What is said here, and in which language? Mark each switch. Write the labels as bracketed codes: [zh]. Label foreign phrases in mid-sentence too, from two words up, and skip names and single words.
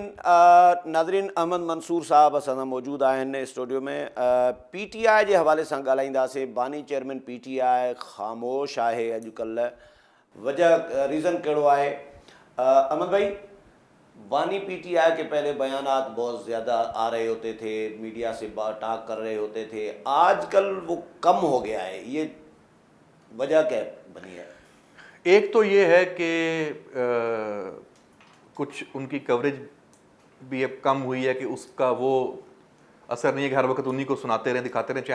[sd] ناظرین अहमद मंसूर साहब असां सां मौजूदु आहिनि स्टूडियो में. पी टी आई जे हवाले सां ॻाल्हाईंदासीं. बानी चेयरमैन पी टी आई ख़ामोश आहे अॼुकल्ह. वजह रीज़न कहिड़ो आहे अहमद भाई? [ur] بانی پی ٹی آئی کے پہلے بیانات بہت زیادہ آ رہے ہوتے تھے، میڈیا سے ٹاک کر رہے ہوتے تھے، آجکل وہ کم ہو گیا ہے، یہ وجہ کیا بنی ہے? ایک تو یہ ہے کہ کچھ انکی کوریج بھی اب کم ہوئی ہے کہ اسکا وہ اثر نہیں ہے کہ ہر وقت انہی کو سناتے رہیں، دکھاتے رہیں.